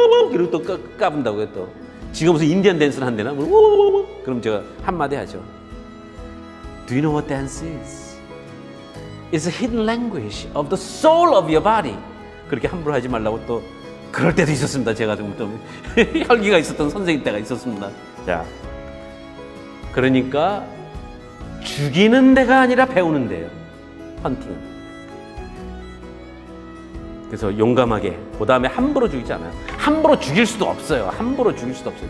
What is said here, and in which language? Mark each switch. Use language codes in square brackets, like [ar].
[ko] 그리고 또 까분다고요. 또 지금 무슨 인디언 댄스를 한대나? 그럼 제가 한마디 하죠. [en] Do you know what dance is? It's a hidden language of the soul of your body. [ko] 그렇게 함부로 하지 말라고 또 그럴 때도 있었습니다. 제가 좀 혈기가 있었던 선생님 때가 있었습니다. 자, 그러니까 죽이는 데가 아니라 배우는 데예요. 헌팅은. 그래서 용감하게, 그 다음에 함부로 죽이지 않아요. 함부로 죽일 수도 없어요. 함부로 죽일 수도 없어요.